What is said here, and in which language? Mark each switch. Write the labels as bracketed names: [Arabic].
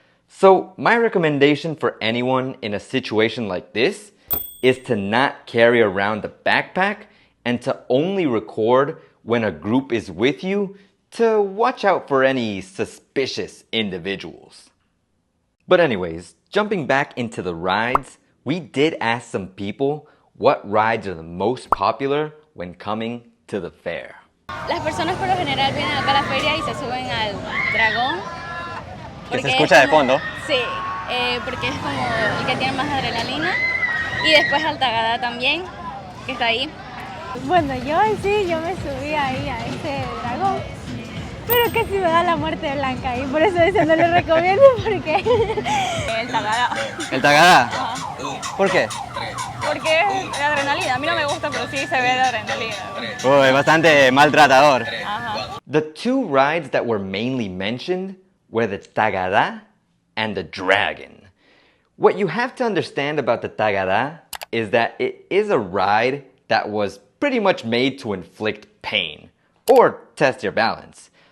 [English] So my recommendation for anyone in a situation like this is to not carry around the backpack and to only record when a group is with you to watch out for any suspicious individuals. But anyways, jumping back into the rides, we did ask some people what rides are the most popular when coming to the fair. [Spanish] Las personas por lo general vienen acá a la feria y se suben al dragón. Que se escucha de fondo. Sí, porque es como el que tiene más adrenalina. Y después al Tagada también, que está ahí. Bueno, yo me subí ahí a ese dragón, pero casi me da la muerte blanca y por eso ese no lo recomiendo porque... El Tagada. ¿El Tagada? ¿Por qué? Porque es de adrenalina. A mí no me gusta, pero sí se ve de adrenalina. Uy, bastante maltratador. Ajá. [English] The two rides that were mainly mentioned were the Tagada and the Dragon. What you have to understand about the Tagada is that it is a ride that was pretty much made to inflict pain or test your balance.